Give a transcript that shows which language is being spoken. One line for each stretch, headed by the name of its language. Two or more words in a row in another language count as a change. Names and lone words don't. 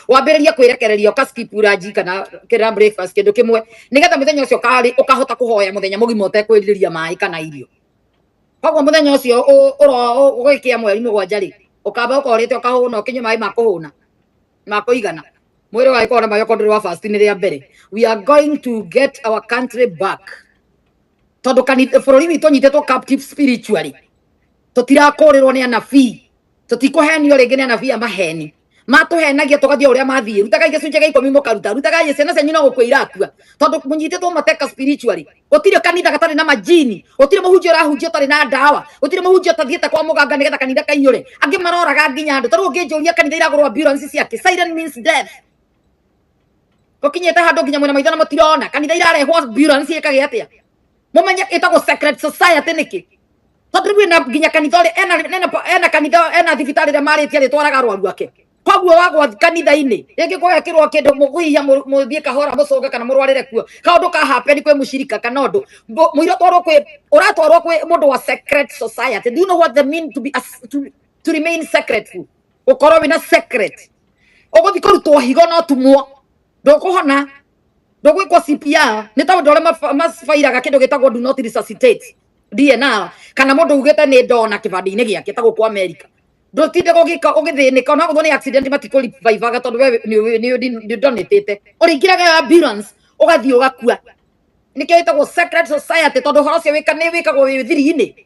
Kikuyu: Wambĩrĩrie kwĩrekereria ũka
English: skip lunch
Kikuyu: kana kĩrĩa breakfast kĩndũ kĩmwe. Nĩgetha mũthenya ũcio ũkarĩ, ũkahota kũhoya mũthenya mũgima ũtekwĩrirĩria maĩ kana irio. Koguo mũthenya ũcio ũ-, ũro-, ũ-, ũgĩkia mweri mũgwanja rĩ, ũkamba ũkorĩte ũkahũna, ũkĩnyua maĩ ma kũhũna, ma kũigana. Mwĩrĩ wa ĩkorwo na maĩ okorwo ndũrĩ wa fast nĩ rĩa mbere.
English: We are going to get our country back.
Kikuyu: Tondũ kanitha, bũrũri witũ ũnyitĩtwo
English: captive spiritually.
Kikuyu: Tũtirakũrĩrwo nĩ anabii. Tũtikũhenio rĩngĩ nĩ anabii a maheni. Matũhenagia tũgathiĩ ũrĩa mathiĩ. Rutagai gĩcunjĩ gĩa ikũmi mũkaruta. Rutagai ciana cianyu no gũkua irakua. Tondũ mũnyitĩtwo mateka spiritually. Gũtirĩ kanitha gatarĩ na majini. Gũtirĩ mũhunjia ũrahunjia ũtarĩ na ndawa. Gũtirĩ mũhunjia ũtathiĩte kwa mũganga nĩgetha kanitha kaiyũre. Angĩ maroraga nginya andũ. Ta rĩu ũngĩnjũria kanitha iragũrwo ambulance ciake.
English: Silent means death.
Kikuyu: Gũkinyĩte handũ nginya mwĩna maitho na mũtirona. Kanitha irarehwo ambulance ĩkage atĩa? Mũmenye ĩtagwo
English: secret society
Kikuyu: nĩkĩ? Tondũ rĩu ena nginya kanitha ũrĩa, ena, ena, ena kanitha, ena thibitarĩ ĩrĩa marĩtie arĩtwaraga arwaru ake. Koguo wagwa kanitha-inĩ, rĩngĩ kũgekĩrwo kĩndũ mũkũhihinya mũ-, mũthiĩ kahora mũcũnge kana mũrwarĩre kuo. Kaũndũ ka happen kwĩ mũcirika kana ũndũ. Mbũ-, mũira ũtwarwo kwĩ, ũratwarwo kwĩ mũndũ wa
English: secret society. Do you know what the mean to be a s-, to, to remain secret?
Kikuyu: Gũkorwo wĩna secret. Ũgũthiĩ kũrutwo higo na ũtumwo. Ndũkũhona. Ndũgwĩkwo C P R. Nĩ ta ũndũ ũrĩa maf-, mabairaga kĩndũ gĩtagwo
English: do not resuscitate.
Kikuyu: D N R. Kana mũndũ ugĩte nĩ ndona kĩbandĩ-inĩ gĩake ta gũkũ America. Ndũtinde gũgĩka, ũgĩthĩnĩka, ona gũthwo nĩ accident matikũ revive-aga tondũ we nĩ, nĩ, nĩ, nĩ donate-ĩte. Ũrĩingĩraga ambulance, ũgathiĩ ũgakua. Nĩkĩo ĩtagwo
English: secret society,
Kikuyu: tondũ ũhoro ũcio wĩka-, nĩ wĩkagwo wĩ thiri-inĩ.